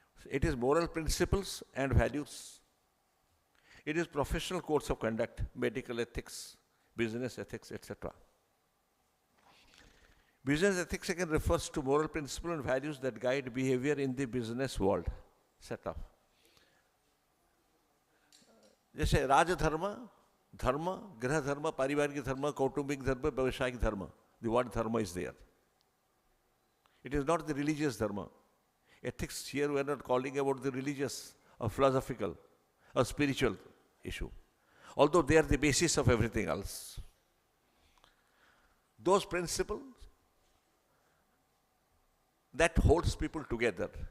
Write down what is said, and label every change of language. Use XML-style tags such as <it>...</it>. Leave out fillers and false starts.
<en>It is moral principles and values. It is professional codes of conduct, medical ethics, business ethics, etc. Business ethics again refers to moral principles and values that guide behavior in the business world setup.</en> <hi>जैसे राजधर्म, धर्म, गृह धर्म, पारिवारिक धर्म, कौटुंबिक धर्म, व्यवसायिक धर्म.</hi> <en>The word dharma is there. It is not the religious dharma. Ethics here we are not calling about the religious or philosophical or spiritual issue, although they are the basis of everything else. Those principles that holds people together.</en>